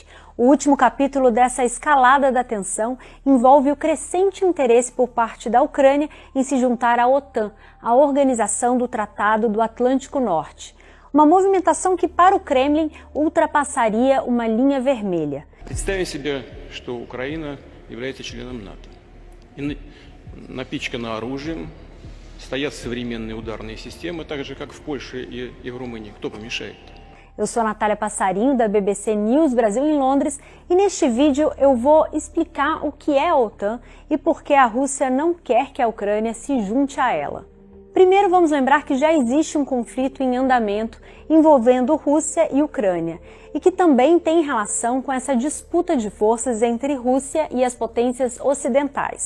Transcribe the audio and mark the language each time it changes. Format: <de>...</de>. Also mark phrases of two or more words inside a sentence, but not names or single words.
<pt>O último capítulo dessa escalada da tensão envolve o crescente interesse por parte da Ucrânia em se juntar à OTAN, a Organização do Tratado do Atlântico Norte. Uma movimentação que, para o Kremlin, ultrapassaria uma linha vermelha.</pt> <ru>Представим себе, что Украина является членом НАТО. И напичкана оружием, стоят современные ударные системы, так же, как в Польше и в Румынии. Кто помешает?</ru> <pt>Eu sou Natália Passarinho, da BBC News Brasil em Londres, e neste vídeo eu vou explicar o que é a OTAN e por que a Rússia não quer que a Ucrânia se junte a ela. Primeiro, vamos lembrar que já existe um conflito em andamento envolvendo Rússia e Ucrânia, e que também tem relação com essa disputa de forças entre Rússia e as potências ocidentais.</pt>